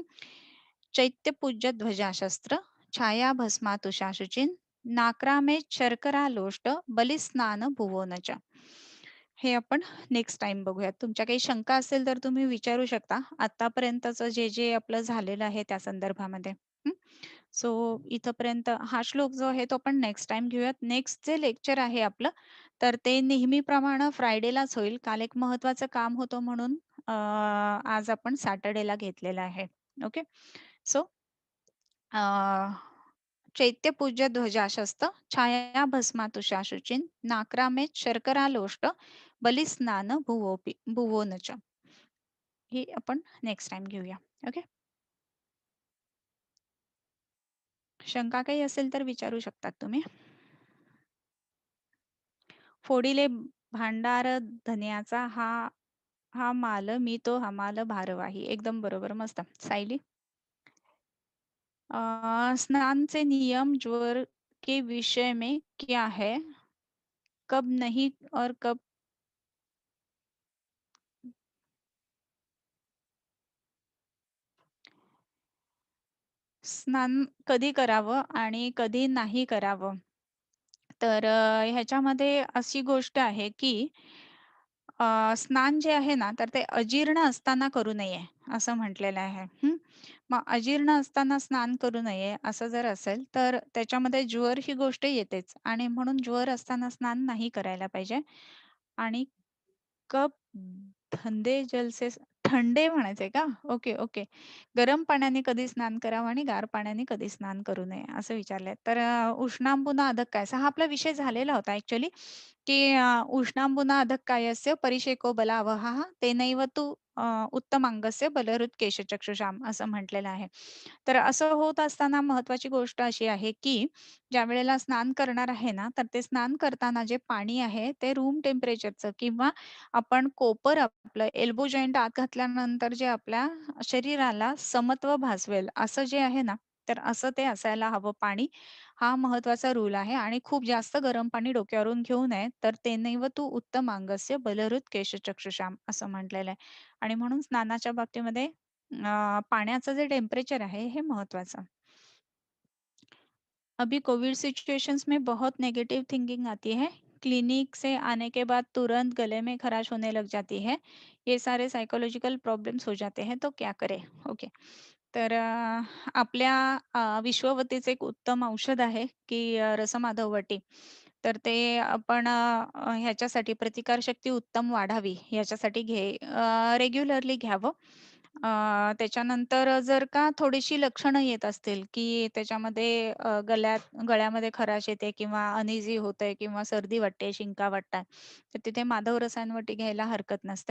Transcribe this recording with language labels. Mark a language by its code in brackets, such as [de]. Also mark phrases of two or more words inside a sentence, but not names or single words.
[sa] चैत्यपूज्य ध्वजाशस्त्र, छाया भस्मातुषाशुचिन, नाक्रामे शर्करालोष्ट, बलिस्नान भुवोनच. [mr] हे आपण [en] next time [mr] बघूयात. तुमच्या काही शंका असेल तर तुम्ही विचारू शकता. आतापर्यंतचं जे आपलं झालेलं आहे त्या संदर्भामध्ये. हं. सो इथपर्यंत हा श्लोक जो आहे तो आपण [en] next time [mr] घेऊयात. नेक्स्ट जे लेक्चर आहे आपलं, तर ते नेहमीप्रमाणे फ्रायडेलाच होईल. काल एक महत्त्वाचं काम होतं म्हणून आज आपण सॅटर्डेला घेतलेलं आहे. ओके. [sa] सो चैत्यपूज्य ध्वजाशस्त, छाया भस्मातुषाशुचिन, नाक्रामेत शर्करालोष्ट, बलिस्नान भुवोनच. [mr] ही आपण [en] next time [mr] घेऊया. ओके. शंका काही असेल तर विचारू शकतात तुम्ही. फोडिले भांडार धन्याचा हा हा माल मी तो हमाल भारवाही. एकदम बरोबर. मस्त. सायली? [hi] स्नान से नियम ज्वर के विषय में क्या है? कब नहीं और कब [mr] स्नान कधी करावं आणि कधी नाही करावं? तर ह्याच्यामध्ये अशी गोष्ट आहे की स्नान जे आहे ना, तर ते अजीर्ण असताना करू नये, असं म्हटलेलं आहे. हं. मग अजीर्ण असताना स्नान करू नये, असं जर असेल, तर त्याच्यामध्ये ज्वर ही गोष्ट येतेच आणि म्हणून ज्वर असताना स्नान नाही करायला पाहिजे. आणि [hi] कप धंदे जल से थंडे [mr] म्हणायचंय का? ओके, ओके. गरम पाण्याने कधी स्नान करावं आणि गार पाण्याने कधी स्नान करू नये असं विचारलंय. तर [sa] उष्णांबुना अधः कायसा [mr] हा आपला विषय झालेला होता ॲक्चुअली, की [sa] उष्णांबुना अधः कायस्य परिशेको बलावहाः तेनैव तु उत्तमांगस्य बलहृत् केशचक्षुषाम् [mr] असं म्हटलेलं आहे. तर असं होत असताना महत्त्वाची गोष्ट अशी आहे, की ज्यावेळेला स्नान करणार आहे ना, तर ते स्नान करताना जे पाणी आहे ते [en] room temperatureचं [mr] किंवा आपण कोपर आपलं [en] elbow joint [mr] आत घातल्यानंतर जे आपल्या शरीराला समत्व भासवेल असं जे आहे ना, तर असं ते असायला हवं पाणी. हा महत्त्वाचा रूल आहे आणि खूप जास्त गरम पाणी डोक्यावरून घेऊ नये. तर [sa] "तेनैव तु उत्तमांगस्य बलहृत् केशचक्षुषाम्" [mr] असं म्हटलेलं आहे. आणि म्हणून स्नानाच्या बाबतीमध्ये पाण्याचं जे टेम्परेचर आहे हे महत्त्वाचं. [hi] अभी [en] COVID situations [hi] में बहुत [en] negative thinking [hi] आती है। क्लिनिक से आने के बाद तुरंत गले में खराश होने लग जाती है। ये सारे [en] psychological problems [hi] हो जाते हैं, तो क्या करें? [mr] ओके. तर आपल्या विश्ववतीचं एक उत्तम औषध आहे, की रसमाधव तर ते आपण ह्याच्यासाठी प्रतिकारशक्ती उत्तम वाढावी ह्याच्यासाठी रेग्युलरली घ्यावं. त्याच्यानंतर जर का थोडीशी लक्षणं येत असतील, की त्याच्यामध्ये गळ्यामध्ये खराश येते किंवा अनइझी होतंय किंवा सर्दी वाटते, शिंका वाटतात, तर तिथे माधव रसायनवटी घ्यायला हरकत नसते.